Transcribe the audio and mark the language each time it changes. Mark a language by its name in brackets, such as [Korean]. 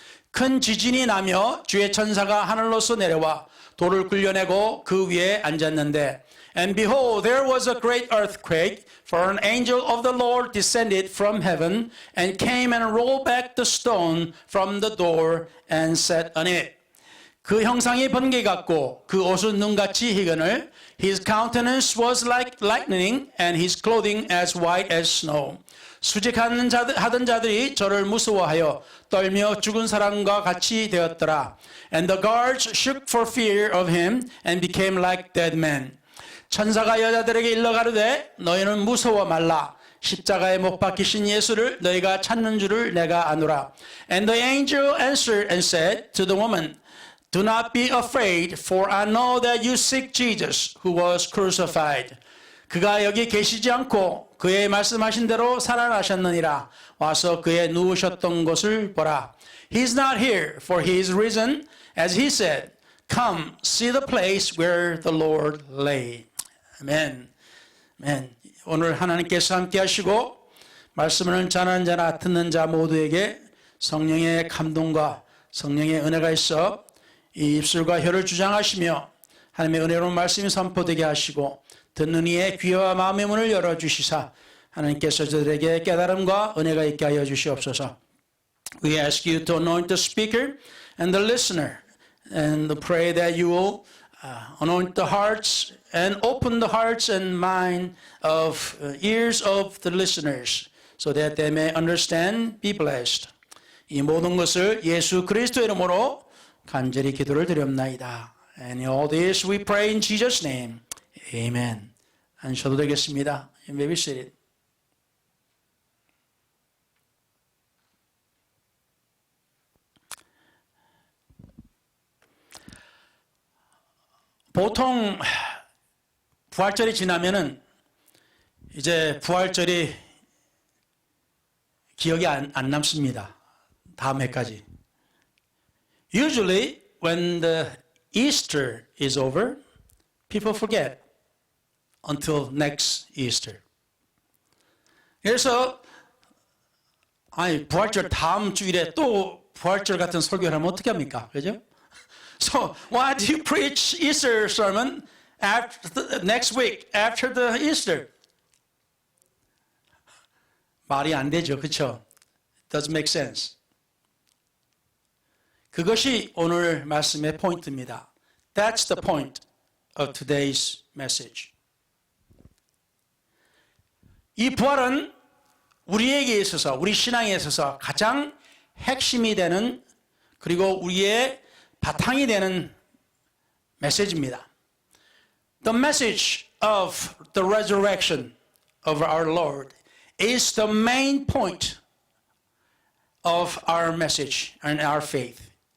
[Korean] 큰 지진이 나며 주의 천사가 하늘로서 내려와 돌을 굴려내고 그 위에 앉았는데 [English] And behold, there was a great earthquake, for an angel of the Lord descended from heaven and came and rolled back the stone from the door and sat on it. [Korean] 그 형상이 번개 같고 그 옷은 눈같이 희건을 [English] His countenance was like lightning and his clothing as white as snow. [Korean] 수직하던 자들이 저를 무서워하여 떨며 죽은 사람과 같이 되었더라. [English] And the guards shook for fear of him and became like dead men. [Korean] 천사가 여자들에게 일러 가르되 너희는 무서워 말라. 십자가에 못 박히신 예수를 너희가 찾는 줄을 내가 아노라. [English] And the angel answered and said to the woman, Do not be afraid, for I know that you seek Jesus, who was crucified. [Korean] 그가 여기 계시지 않고 그의 말씀하신 대로 살아나셨느니라. 와서 그의 누우셨던 곳을 보라. [English] He is not here, for he is risen, as he said. Come, see the place where the Lord lay. [Korean] 아멘. 아멘. 오늘 하나님께서 함께 하시고 말씀을 전하는 자나 듣는 자 모두에게 성령의 감동과 성령의 은혜가 있어 이 입술과 혀를 주장하시며 하나님의 은혜로운 말씀이 선포되게 하시고 듣는 이의 귀와 마음의 문을 열어주시사 하나님께서 저들에게 깨달음과 은혜가 있게 하여 주시옵소서. [English] We ask you to anoint the speaker and the listener and pray that you will anoint the hearts and open the hearts and mind of ears of the listeners so that they may understand, be blessed. [Korean] 이 모든 것을 예수 그리스도의 이름으로 간절히 기도를 드렸나이다. [English] And all this we pray in Jesus' name. Amen. [Korean] 앉으셔도 되겠습니다. [English] You may be seated. [Korean] 보통 부활절이 지나면은 이제 부활절이 기억이 안 남습니다. 다음 해까지. [English] Usually when the Easter is over, people forget until next Easter. [Korean] 그래서 부활절 다음 주일에 또 부활절 같은 설교를 하면 어떻게 합니까? 그죠? [English] So why do you preach Easter sermon next week after the Easter? [Korean] 말이 안 되죠, 그렇죠? [English] It doesn't make sense. [Korean] 그것이 오늘 말씀의 포인트입니다. [English] That's the point of today's message. [Korean] 이 부활은 우리에게 있어서, 우리 신앙에 있어서 가장 핵심이 되는 그리고 우리의 바탕이 되는 메시지입니다. [English] The message of the resurrection of our Lord is the main point of our message and our faith.